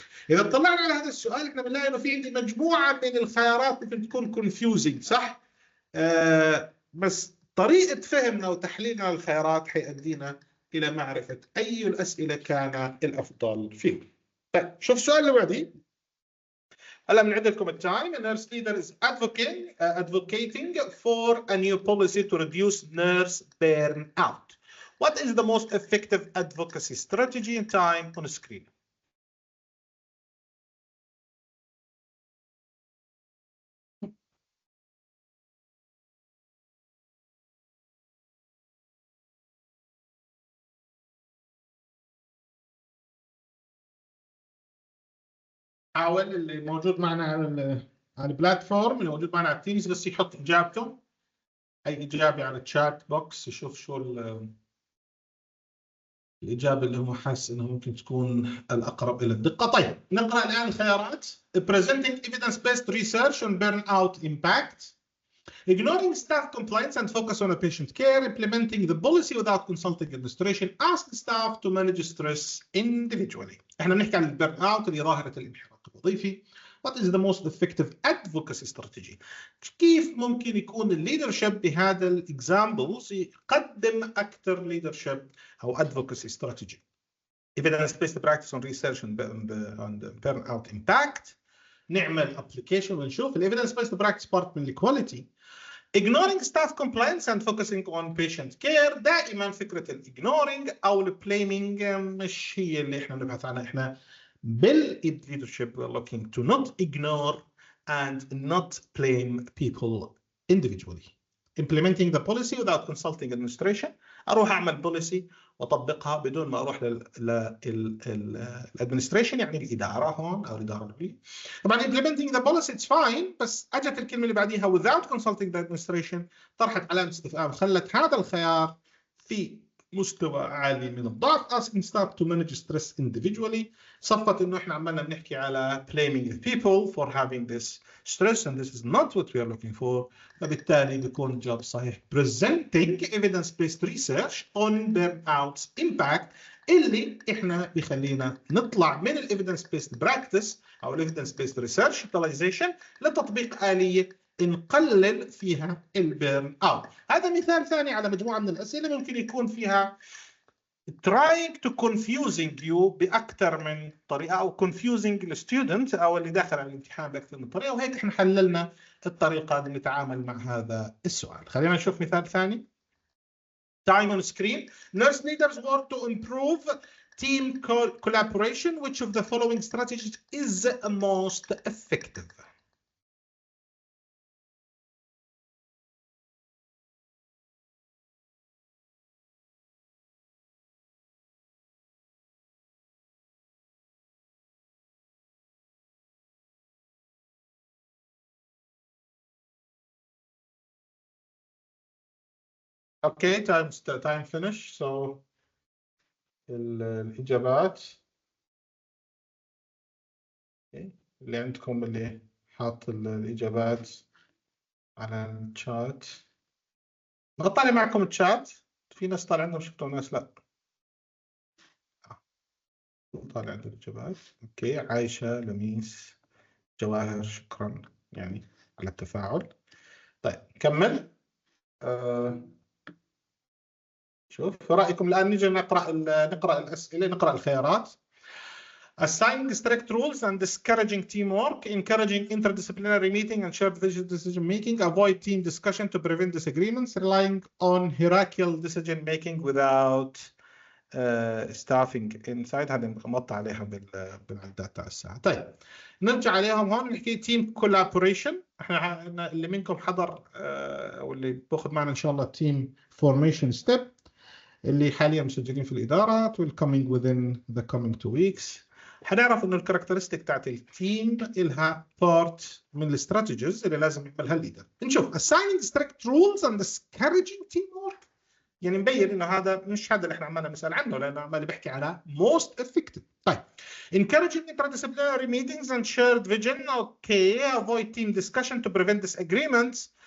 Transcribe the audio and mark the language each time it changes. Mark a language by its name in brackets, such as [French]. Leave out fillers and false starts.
[Arabic] إذا اطلعنا على هذا السؤال احنا بنلاقي إنه في عندي مجموعة من الخيارات ممكن تكون confusing، صح؟ بس طريقة فهمنا وتحليلنا للخيارات حيؤدينا إلى معرفة أي الأسئلة كان الأفضل فيه. طيب شوف السؤال اللي بعديه. هلا بنعد لكم التايم. [English] A nurse leader is advocating for a new policy to reduce nurse burnout. What is the most effective advocacy strategy in time on screen? [Arabic] حاول اللي موجود معنا على البلاتفورم، اللي موجود معنا على التيمز، بس يحط اجابته، اي اجابه على الشات بوكس، يشوف شو الإجابة اللي هو حاسس إنها ممكن تكون الأقرب إلى الدقة. طيب نقرأ الآن الخيارات. [English] Presenting evidence-based research on burnout impact. Ignoring staff complaints and focus on a patient care. Implementing the policy without consulting administration. Ask staff to manage stress individually. [Arabic] احنا بنحكي عن البيرن اوت اللي ظاهرة الانحراق الوظيفي. [English] What is the most effective advocacy strategy? [Arabic] كيف ممكن يكون الليدرشيب بهذا الاكزامبلز يقدم أكثر ليدرشيب أو advocacy strategy. [English] Evidence-based practice on research on the burnout impact. [Arabic] نعمل application ونشوف ال evidence-based practice part من الكواليتي. [English] Ignoring staff complaints and focusing on patient care. [Arabic] دائما فكرة ال ignoring أو ال blaming مش هي اللي احنا بنبحث عنها. [English] احنا leadership we're looking to not ignore and not blame people individually. Implementing the policy without consulting administration. [Arabic] اروح اعمل policy واطبقها بدون ما اروح للادمنستريشن، يعني الاداره هون او الاداره العليا. طبعا [English] implementing the policy it's fine، [Arabic] بس اجت الكلمه اللي بعديها [English] without consulting the administration [Arabic] طرحت علامه استفهام، خلت هذا الخيار في مستوى عالي من الضعف. [English] asking staff to manage stress individually [Arabic] صفت انه احنا عمالنا بنحكي على [English] blaming the people for having this stress and this is not what we are looking for. [Arabic] فبالتالي بيكون الجواب الصحيح [English] presenting evidence-based research on burnout impact، [Arabic] اللي احنا بيخلينا نطلع من ال evidence-based practice او ال evidence-based research utilization لتطبيق آلية نقلل فيها البيرن اوت. هذا مثال ثاني على مجموعة من الأسئلة ممكن يكون فيها [English] trying to confusing you [Arabic] بأكثر من طريقة أو [English] confusing the student [Arabic] أو اللي داخل على الامتحان بأكثر من طريقة، وهيك احنا حللنا الطريقة اللي نتعامل مع هذا السؤال. خلينا نشوف مثال ثاني. [English] Time on screen. Nurse leaders work to improve team collaboration. Which of the following strategies is most effective? Okay, time finish. So [Arabic] الإجابات. [English] Okay. [Arabic] اللي عندكم اللي حاط الإجابات على الشات. بطلع معكم الشات، في ناس طالع عندهم شفتوا ناس لا. طالع عندهم الإجابات. أوكي، عايشة، لميس، جواهر، شكرا يعني على التفاعل. طيب كمل. شوف رأيكم الآن. نيجي نقرأ الأسئلة، نقرأ الخيارات. [English] Assigning strict rules and discouraging teamwork, encouraging interdisciplinary meeting and shared decision making, avoid team discussion to prevent disagreements, relying on hierarchical decision making without staffing inside. [Arabic] هذه مقطع عليها بالعداد تاع الساعة. طيب نرجع عليهم هون نحكي team collaboration. احنا اللي منكم حضر واللي باخذ معنا ان شاء الله team formation step اللي حاليا مسجلين في الإدارة [English] will coming within the coming 2 weeks. [Arabic] حنعرف انه الكاركترستيك تاعت التيم لها بارت من الاستراتيجيز اللي لازم يعملها الليدر. نشوف [English] assigning strict rules and discouraging teamwork، [Arabic] يعني مبين انه هذا مش هذا اللي احنا عمالنا نسال عنه، لانه عمال بيحكي على [English] most effective. طيب encouraging interdisciplinary meetings and shared vision. okay, avoid team discussion to prevent disagreements.